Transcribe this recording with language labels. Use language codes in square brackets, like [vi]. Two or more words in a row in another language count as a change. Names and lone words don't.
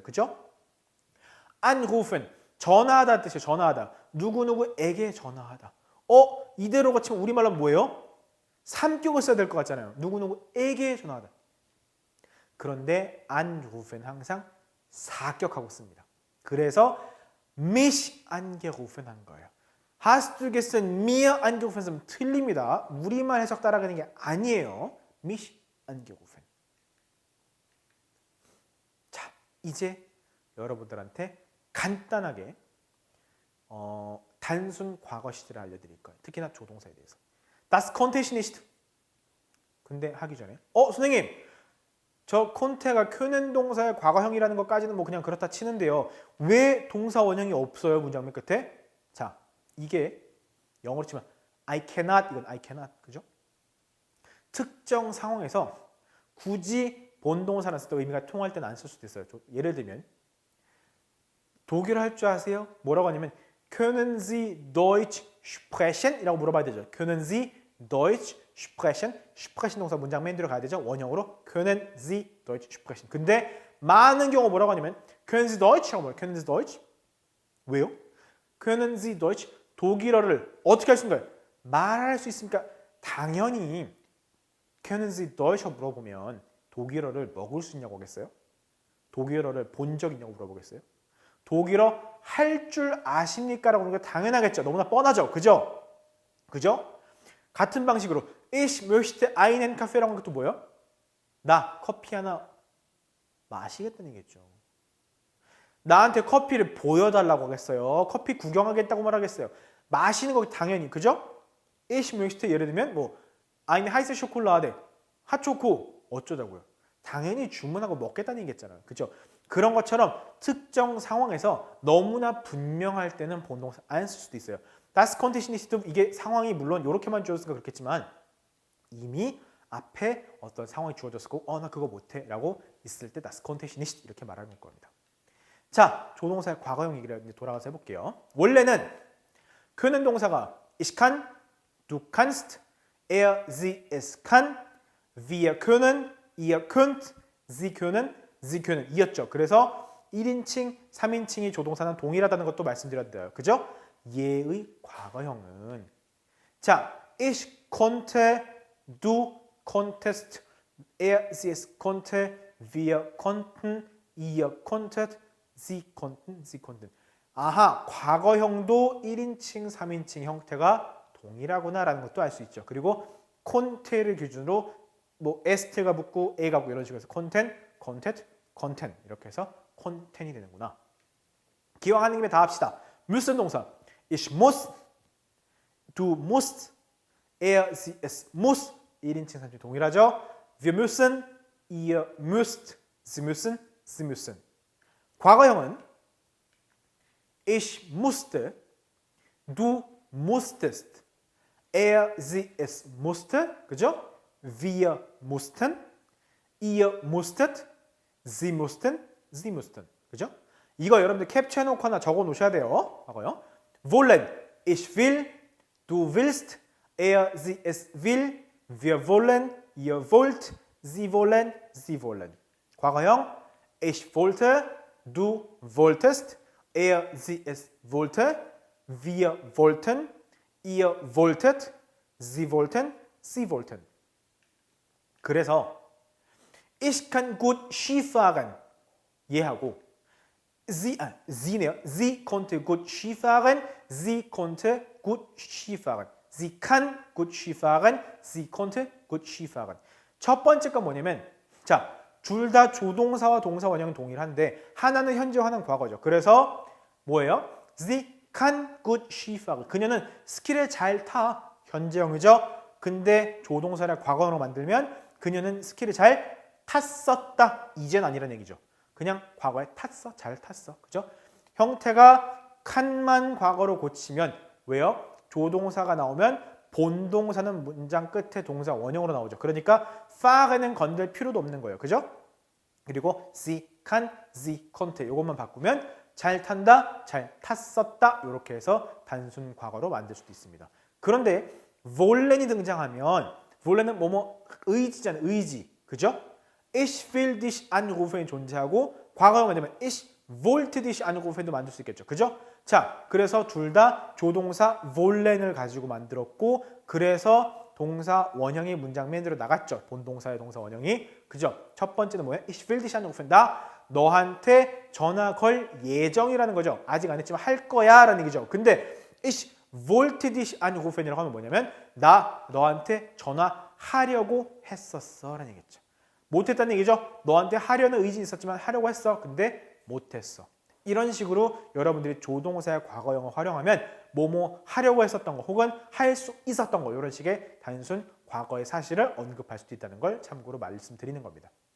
[ko] 그죠? anrufen, 전화하다 뜻이에요. 전화하다. 누구누구에게 전화하다. 이대로 거치면 우리말로 뭐예요? 3격을 써야 될 것 같잖아요. 누구누구에게 전화하다. 그런데 anrufen 항상 4격하고 씁니다. 그래서 [de] mich angerufen [ko] 한 거예요. [de] Hast du gestern mir angerufen [ko] 쓰면 틀립니다. 우리말 해석 따라가는 게 아니에요. [de] mich angerufen. [ko] 자, 이제 여러분들한테 간단하게 단순 과거 시제를 알려드릴 거예요. 특히나 조동사에 대해서. [de] Das konnte ich nicht. [ko] 근데 하기 전에 선생님 저 콘테가 können 동사의 과거형이라는 것까지는 뭐 그냥 그렇다 치는데요. 왜 동사 원형이 없어요? 문장 맨 끝에. 자, 이게 영어로 치면 [en] I cannot [ko] 이건 [en] I cannot. [ko] 그죠? 특정 상황에서 굳이 본동사를 쓸 때 의미가 통할 때는 안 쓸 수도 있어요. 예를 들면 독일어 할 줄 아세요? 뭐라고 하냐면 [de] können Sie Deutsch sprechen? [ko] 이라고 물어봐야 되죠. [de] können Sie Deutsch sprechen? [ko] sprechen 동사 문장 맨 뒤로 가야 되죠. 원형으로 [de] können Sie Deutsch sprechen. [ko] 근데 많은 경우 뭐라고 하냐면 [de] können Sie Deutsch? [ko] 라고 물어요. [de] können Sie Deutsch? 왜요? können Sie Deutsch? [ko] 독일어를 어떻게 할 수 있는가요? 말할 수 있습니까? 당연히 [de] können Sie Deutsch? [ko] 물어보면 독일어를 먹을 수 있냐고 하겠어요? 독일어를 본 적 있냐고 물어보겠어요? 독일어 할 줄 아십니까? 라고 하는 게 당연하겠죠. 너무나 뻔하죠. 그죠? 그죠? 같은 방식으로 [de] Ich möchte einen Kaffe라고 [ko] 하는 것도 뭐예요? 나 커피 하나 마시겠다는 얘기겠죠. 나한테 커피를 보여달라고 하겠어요. 커피 구경하겠다고 말하겠어요. 마시는 거 당연히. 그죠? [de] Ich möchte [ko] 예를 들면 뭐 [de] eine heiße Schokolade [ko] 핫초코 어쩌자고요. 당연히 주문하고 먹겠다는 얘기겠잖아요. 그죠? 그런 것처럼 특정 상황에서 너무나 분명할 때는 본동사 안 쓸 수도 있어요. [de] Das konnte ich nicht. [ko] 이게 상황이 물론 이렇게만 주어졌으니까 그렇겠지만 이미 앞에 어떤 상황이 주어졌을 거고 나 그거 못해 라고 있을 때 [de] das konnte ich nicht [ko] 이렇게 말하는 겁니다. 자, 조동사의 과거형 얘기를 이제 돌아가서 해볼게요. [de] 원래는 können 동사가 ich kann, du kannst, sie, es kann, wir können, ihr könnt, sie können 이었죠. [ko] 그래서 1인칭, 3인칭이 조동사는 동일하다는 것도 말씀드렸어요. 그죠? 얘의 과거형은 자, [de] ich konnte, du konntest, sie, es konnte, wir konnten, ihr konntet, sie konnten. [ko] 아하, 과거형도 1인칭, 3인칭 형태가 동일하구나라는 것도 알 수 있죠. 그리고 콘테를 기준으로 뭐 에스트가 붙고 에가 붙고 이런 식으로 해서 content 이렇게 해서 콘텐이 되는구나. 기왕하는 김에 다 합시다. müssen 동사. [de] Ich muss, du musst, sie, es muss. [ko] 1인칭, 3인칭 동일하죠. [de] Wir müssen, ihr müsst, sie müssen. 과거형은 ich musste, du musstest, sie, es musste, 그죠? Wir mussten, ihr musstet, sie mussten. [ko] 그죠? 이거 여러분들 캡처해놓고 하나 적어놓으셔야 돼요. 과거형. [de] wollen, ich will, du willst, sie, es will, wir wollen, ihr wollt, sie wollen. 과거형, ich wollte, du wolltest, sie, es wollte, wir wollten, ihr wolltet, Sie wollten, sie wollten. 그래서 Ich kann gut Skifahren. [ko] 얘하고 Sie네요. [de] Sie konnte gut Skifahren. Sie konnte gut Skifahren. Sie kann gut Skifahren. Sie konnte gut Skifahren. [ko] 첫 번째 건 뭐냐면 자, 둘 다 조동사와 동사 원형은 동일한데 하나는 현재어, 하나는 과거죠. 그래서 뭐예요? [de] Sie kann gut Skifahren. [ko] 그녀는 스키를 잘 타. 현재형이죠. 근데 조동사를 과거로 만들면 그녀는 스키를 잘 탔었다. 이젠 아니라는 얘기죠. 그냥 과거에 탔어. 잘 탔어. 그죠? 형태가 칸만 과거로 고치면 왜요? 조동사가 나오면 본동사는 문장 끝에 동사 원형으로 나오죠. 그러니까 fahren은 건들 필요도 없는 거예요. 그죠? 그리고 [de] sie kann, sie konnte [ko] 이것만 바꾸면 잘 탄다, 잘 탔었다 이렇게 해서 단순 과거로 만들 수도 있습니다. 그런데 wollen이 등장하면 wollen은 뭐뭐 의지잖아요. 의지. 그죠? [de] Ich will dich anrufen [ko] 존재하고 과거로 만들면 [de] ich wollte dich anrufen도 [ko] 만들 수 있겠죠. 그죠? 자, 그래서 둘 다 조동사 wollen을 가지고 만들었고 그래서 동사 원형이 문장 맨으로 나갔죠. 본동사의 동사 원형이. 그죠? 첫 번째는 뭐예요? [de] Ich will dich anrufen. [ko] 나 너한테 전화 걸 예정이라는 거죠. 아직 안 했지만 할 거야 라는 얘기죠. 근데 [de] ich wollte dich anrufen이라고 [ko] 하면 뭐냐면 나 너한테 전화하려고 했었어 라는 얘기죠. 못했다는 얘기죠. 너한테 하려는 의지는 있었지만 하려고 했어. 근데 못했어. 이런 식으로 여러분들이 조동사의 과거형을 활용하면 뭐뭐 하려고 했었던 거 혹은 할 수 있었던 거 이런 식의 단순 과거의 사실을 언급할 수도 있다는 걸 참고로 말씀드리는 겁니다.